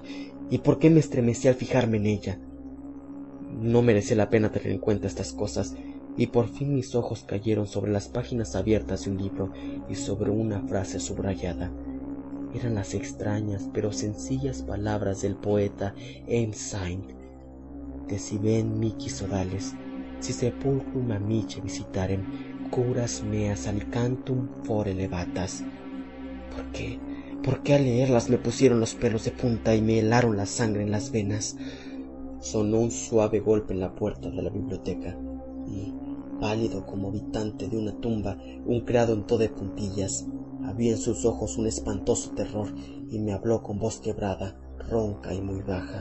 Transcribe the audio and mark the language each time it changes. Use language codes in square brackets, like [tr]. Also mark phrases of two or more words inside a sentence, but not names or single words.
[es] ¿Y por qué me estremecí al fijarme en ella? No merecía la pena tener en cuenta estas cosas, y por fin mis ojos cayeron sobre las páginas abiertas de un libro y sobre una frase subrayada. Eran las extrañas pero sencillas palabras del poeta M. Saint. [la] Deciben mihi sodales, si sepulcrum amici visitarem, curas meas alicantum fore levatas. [es] ¿Por qué? ¿Por qué al leerlas me pusieron los pelos de punta y me helaron la sangre en las venas? Sonó un suave golpe en la puerta de la biblioteca y, pálido como habitante de una tumba, un criado untó de puntillas. Había en sus ojos un espantoso terror y me habló con voz quebrada, ronca y muy baja.